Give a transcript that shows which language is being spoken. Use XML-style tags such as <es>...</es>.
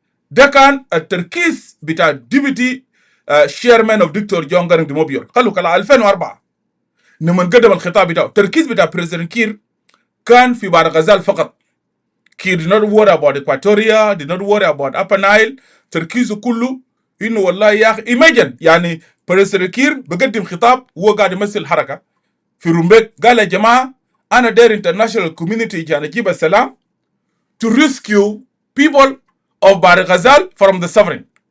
<ar>ده كان التركيز بتاع ديبيتي chairman of دكتور جون جارنج دي موبيول. قالوا كلا 2004 لما قدم الخطاب بتاعه التركيز بتاع بريزيدنت كير كان في بحر الغزال فقط.</ar> <en>Kiir did not worry about Equatoria, did not worry about Upper Nile.</en> <ar>تركيزه كله انه والله يا اخي imagine يعني بريزيدنت كير بقدم خطاب وهو قاعد يمثل الحركه في رومبيك. قال يا جماعه انا داير international community عشان اجيب السلام to rescue people of بحر الغزال from the suffering.</ar>